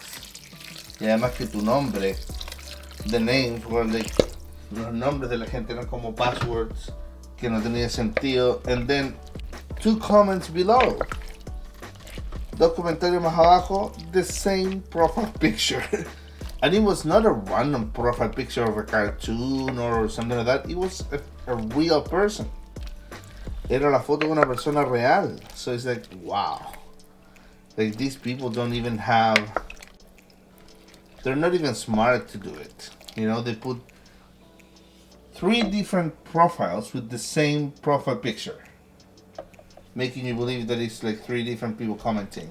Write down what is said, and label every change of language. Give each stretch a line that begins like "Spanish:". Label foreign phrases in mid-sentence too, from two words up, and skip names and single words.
Spanish: Y además que tu nombre,
English: the names were like,
Spanish: los nombres de la gente eran como passwords que no tenía sentido.
English: And then 2 comments below.
Spanish: 2 comentarios más abajo,
English: the same profile picture. And it was not a random profile picture of a cartoon or something like that. It was a real person.
Spanish: Era la foto de una persona real.
English: So it's like, wow. Like, these people don't even have, they're not even smart to do it. You know, they put 3 different profiles with the same profile picture, making you believe that it's like 3 different people commenting.